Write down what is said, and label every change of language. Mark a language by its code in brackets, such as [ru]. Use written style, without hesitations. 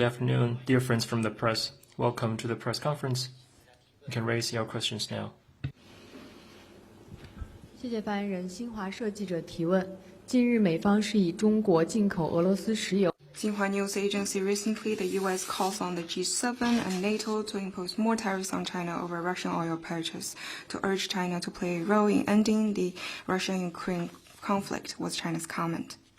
[en] afternoon, dear friends from the press. Welcome to the press conference. You can raise your questions now. [zh] 谢谢发言人。新华社记者提问：近日，美方是以中国进口俄罗斯石油。 [en] Xinhua News Agency recently, the U.S. calls on the G7 and NATO to impose more tariffs on China over Russian oil purchase, to urge China to play a role in ending the Russia-Ukraine conflict, was China's comment.